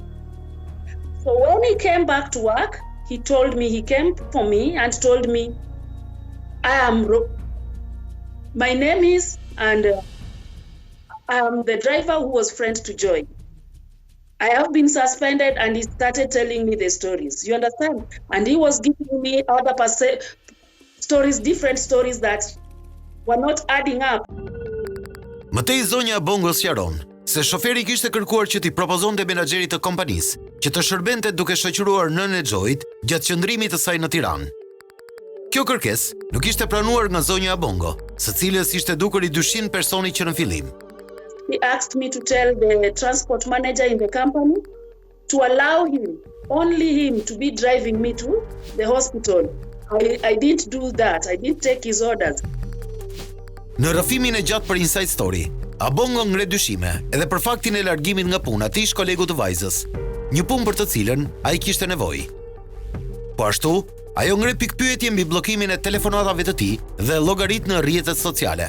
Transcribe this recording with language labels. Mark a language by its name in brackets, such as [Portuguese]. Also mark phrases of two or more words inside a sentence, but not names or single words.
[English] So when he came back to work, he came for me and told me, my name is, and I am the driver who was friend to Xhoi. I have been suspended, and he started telling me the stories. You understand? And he was giving me other stories, different stories that were not adding up. [Albanian] Mëtej zonja Aoko sqaron se shoferi kishte kërkuar që t'i propozonte menaxherit të kompanisë që të shërbente duke shoqëruar nënën e Xhoit gjatë qëndrimit të saj në Tiranë. Kjo kërkesë nuk ishte pranuar nga zonja Aoko, së cilës ishte dukur i dyshim personi që në fillim. [English] He asked me to tell the transport manager in the company to allow him, only him, to be driving me to the hospital. I didn't do that. I didn't take his orders. [Albanian] Në rrëfimin e gjatë për Inside Story, Aoko ngre dyshime edhe për faktin e largimit nga puna të ish kolegu të vajzës, një punë për të cilën ai kishte nevojë. Po ashtu, ajo ngre pikpyetje mbi bllokimin e telefonatave të tij dhe llogarit në rrjetet sociale.